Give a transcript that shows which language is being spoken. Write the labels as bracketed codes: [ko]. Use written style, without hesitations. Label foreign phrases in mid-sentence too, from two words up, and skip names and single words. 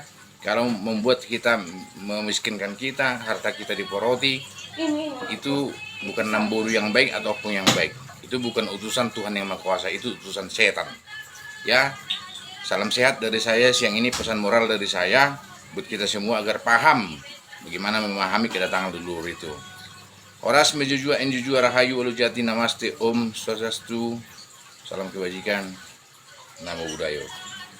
[id] Kalau membuat kita, memiskinkan kita, harta kita diporoti, itu bukan Namburu yang baik ataupun yang baik. Itu bukan utusan Tuhan yang Maha Kuasa, itu utusan setan. Ya, salam sehat dari saya siang ini, pesan moral dari saya buat kita semua agar paham bagaimana memahami kedatangan leluhur itu. [bbc] Horas mejujua enjujua [id] rahayu ulujati namaste [ban] om swastiastu, [id] salam kebajikan, [pi] namo buddhaya.